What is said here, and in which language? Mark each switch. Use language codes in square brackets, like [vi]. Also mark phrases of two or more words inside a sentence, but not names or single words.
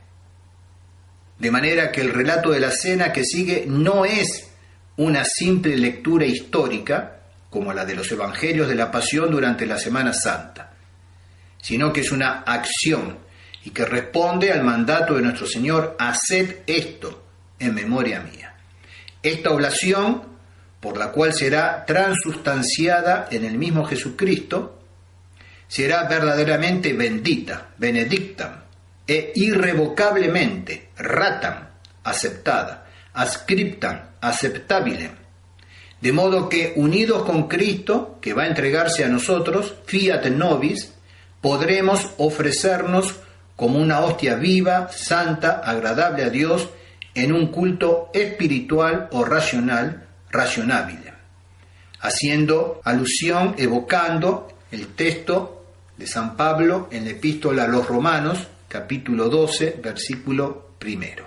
[es] De manera que el relato de la cena que sigue no es una simple lectura histórica, como la de los evangelios de la Pasión durante la Semana Santa, sino que es una acción y que responde al mandato de nuestro Señor: haced esto en memoria mía. Esta oblación, por la cual será transustanciada en el mismo Jesucristo, será verdaderamente bendita, benedictam, e irrevocablemente, [la] ratam, aceptada, ascriptam, aceptabilem, [es] de modo que, unidos con Cristo, que va a entregarse a nosotros, [la] fiat nobis, [es] podremos ofrecernos como una hostia viva, santa, agradable a Dios, en un culto espiritual o racional, racionable, haciendo alusión, evocando el texto de San Pablo en la epístola a los Romanos, capítulo 12, versículo 1.